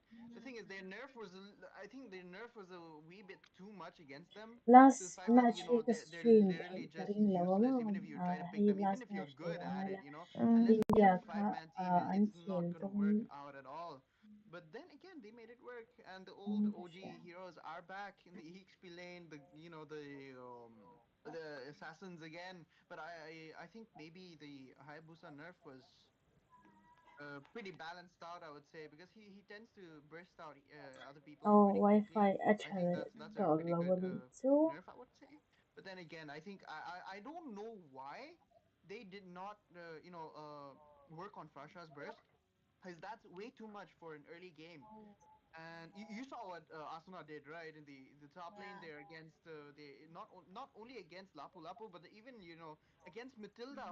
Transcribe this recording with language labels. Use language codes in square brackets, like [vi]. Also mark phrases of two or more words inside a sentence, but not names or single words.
[en] The thing is, I think their nerf was a wee bit too much against them, to the last fact that match hi ka they're stream literally just karing lawa useless. Even if you try to hi pick them, even last if you're match le good at it, wala unless you India have a kha five-man team, an it's khel not gonna tum work out at all. But then again, they made it work, and the old ka sha OG heroes are back in the EXP lane. The assassins again. But I think maybe the Hayabusa nerf was pretty balanced out, I would say, because he tends to burst out other people oh pretty quickly. wifi I think achhar that's to a pretty lawa good ni chu nerf, I would say. But then again, I think I don't know why they did not work on Frasha's burst, because that's way too much for an early game. Oh, And you saw what Asuna did, right, in the top lane yeah. there against the not only against Lapu Lapu, but even against Matilda,